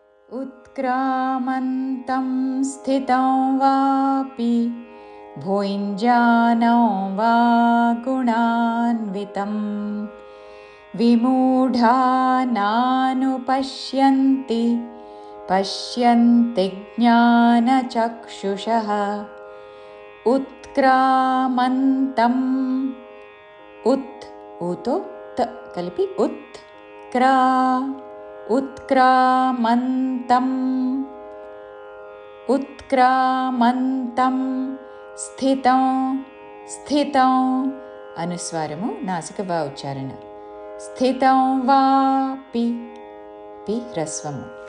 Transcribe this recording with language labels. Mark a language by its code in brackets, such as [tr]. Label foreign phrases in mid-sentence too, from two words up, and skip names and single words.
[sa] उत्क्रामन्तं स्थितं वापि भुञ्जानं वा गुणान्वितं विमूढा नानुपश्यन्ति पश्यन्ति ज्ञानचक्षुषः [te] उत्क्रामन्तम् ఊతో త కలిపి [sa] ఉత్క్రామంతం స్థితం [te] అనుస్వారము నాసిక వా ఉచ్చారణ [sa] స్థితం వాపి [te] పి హ్రస్వము